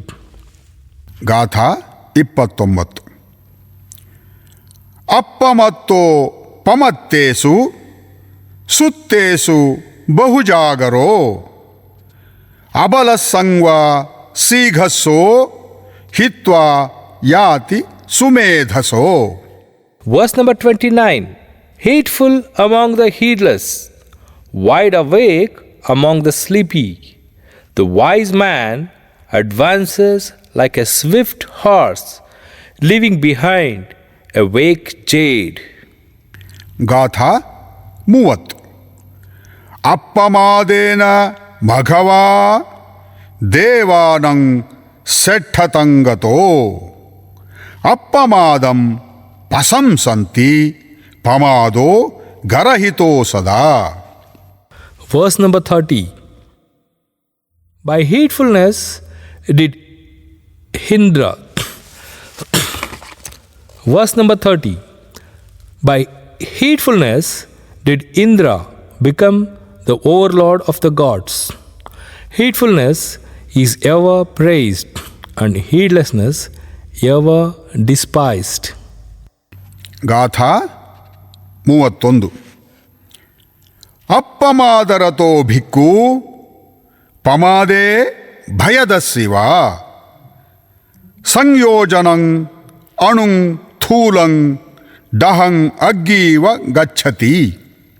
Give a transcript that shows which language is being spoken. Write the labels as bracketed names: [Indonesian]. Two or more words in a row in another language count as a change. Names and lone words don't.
[Pali] ಗಾಥಾ 29. ಅಪ್ಪಮತ್ತೋ ಪಮತ್ತೇಸು ಸುತ್ತೇಸು ಬಹುಜಾಗರೋ ಅಬಲಸಂಗ್ವ ಶೀಘಸ್ಸೋ ಹಿತ್ವಾ ಯಾತಿ ಸುಮೇಧಸೋ. [English] Verse number 29. Heedful among the heedless, wide awake among the sleepy, the wise man advances like a swift horse, leaving behind a wake jade. [Pali] ಗಾಥಾ 30. ಅಪ್ಪಮಾದೇನ ಮಘವಾ ದೇವಾನಂ ಸೆಠತಂಗತೋ ಅಪ್ಪಮಾದಂ ಪಸಂಸಂತಿ ಪಮಾದೋ ಗರಹಿತೋ ಸದಾ. [English] Verse number 30. By heedfulness did Indra. Verse number 30. By heedfulness did Indra become the overlord of the gods. Heedfulness is ever praised and heedlessness ever despised. [Pali] ಗಾಥಾ 31. ಅಪ್ಪಮಾದರತೋ ಭಿಕ್ಕು ಪಮಾದೇ ಭಯದಸ್ಸಿವ ಸಂಯೋಜನಂ ಅಣುಂ ಥೂಲಂ ಡಹಂ ಅಗ್ಗೀವ ಗಚ್ಚತಿ.